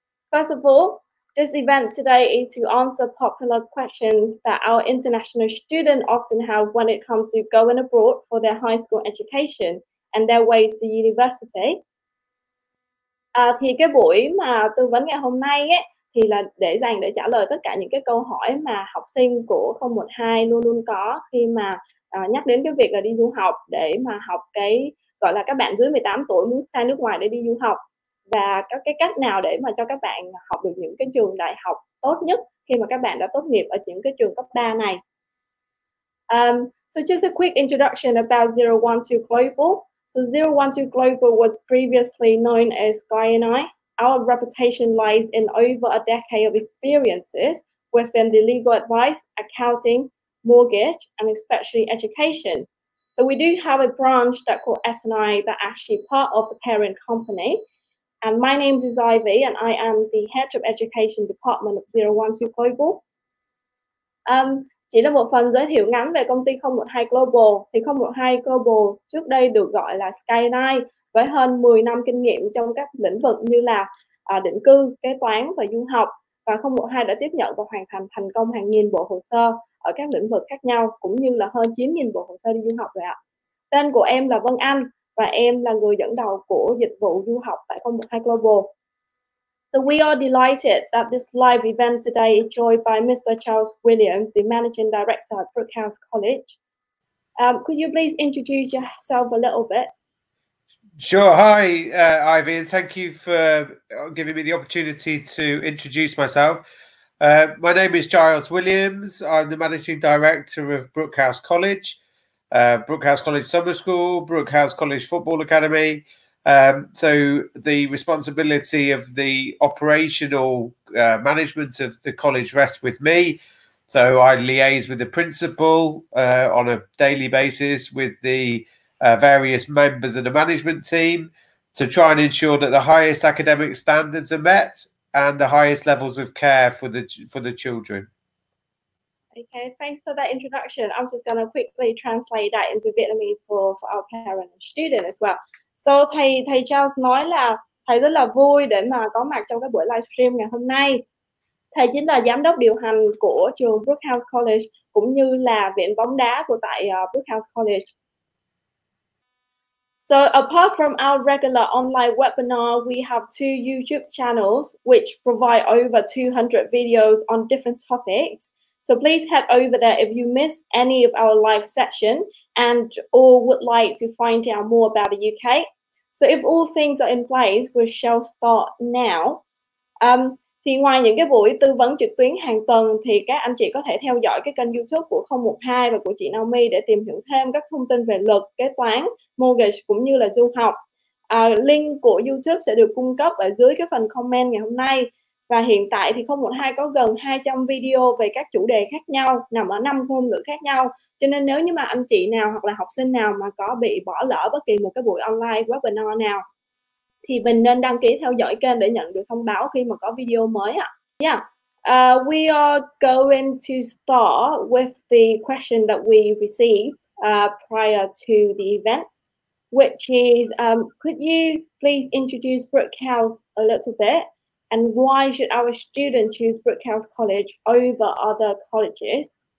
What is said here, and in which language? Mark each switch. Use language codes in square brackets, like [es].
[en] First of all, this event today is to answer popular questions that our international students often have when it comes to going abroad for their high school education and their ways to university. [vi] Thì cái buổi mà tư vấn ngày hôm nay ấy, thì là để dành để trả lời tất cả những cái câu hỏi mà học sinh của 012 luôn luôn có khi mà nhắc đến cái việc là đi du học, để mà học cái gọi là các bạn dưới 18 tuổi muốn sang nước ngoài để đi du học, và các cái cách nào để mà cho các bạn học được những cái trường đại học tốt nhất khi mà các bạn đã tốt nghiệp ở những cái trường cấp 3 này. [en] So just a quick introduction about 012 Global. So 012 Global was previously known as QUAN. Our reputation lies in over a decade of experiences within the legal advice, accounting, mortgage, and especially education. So we do have a branch that called ANH that actually part of the parent company. And my name is Ivy, and I am the head of education department of 012 Global. [vi] Chỉ là một phần giới thiệu ngắn về công ty 012 Global. Thì 012 Global trước đây được gọi là Skyline, với hơn 10 năm kinh nghiệm trong các lĩnh vực như là định cư, kế toán và du học. Và 012 đã tiếp nhận và hoàn thành thành công hàng nghìn bộ hồ sơ ở các lĩnh vực khác nhau, cũng như là hơn 9.000 bộ hồ sơ đi du học rồi ạ. Tên của em là Vân Anh, và em là người dẫn đầu của dịch vụ du học tại 012 Global. [en] So we are delighted that this live event today is joined by Mr. Charles Williams, the Managing Director at Brooke House College. Could you please introduce yourself a little bit? Sure. Hi, Ivy, and thank you for giving me the opportunity to introduce myself. My name is Giles Williams. I'm the Managing Director of Brooke House College, Brooke House College Summer School, Brooke House College Football Academy. So the responsibility of the operational management of the college rests with me. So I liaise with the principal on a daily basis, with the various members of the management team, to try and ensure that the highest academic standards are met and the highest levels of care for the children. Okay, thanks for that introduction. I'm just going to quickly translate that into Vietnamese for our parent and student as well. [vi] So thầy Charles nói là thầy rất là vui để mà có mặt trong cái buổi livestream ngày hôm nay. Thầy chính là giám đốc điều hành của trường Brooke House College, cũng như là viện bóng đá của tại Brooke House College. [en] So apart from our regular online webinar, we have 2 YouTube channels which provide over 200 videos on different topics. So please head over there if you missed any of our live session and or would like to find out more about the UK. So if all things are in place, we shall start now. [vi] Thì ngoài những cái buổi tư vấn trực tuyến hàng tuần thì các anh chị có thể theo dõi cái kênh YouTube của 012 và của chị Naomi để tìm hiểu thêm các thông tin về luật, kế toán, mortgage cũng như là du học. Link của YouTube sẽ được cung cấp ở dưới cái phần comment ngày hôm nay. Và hiện tại thì 012 có gần 200 video về các chủ đề khác nhau, nằm ở 5 ngôn ngữ khác nhau. Cho nên nếu như mà anh chị nào hoặc là học sinh nào mà có bị bỏ lỡ bất kỳ một cái buổi online webinar nào, thì mình nên đăng ký theo dõi kênh để nhận được thông báo khi mà có video mới ạ. [en] Yeah. We are going to start with the question that we received prior to the event, which is, could you please introduce Brooke House a little bit? And why should our students choose Brooke House College over other colleges?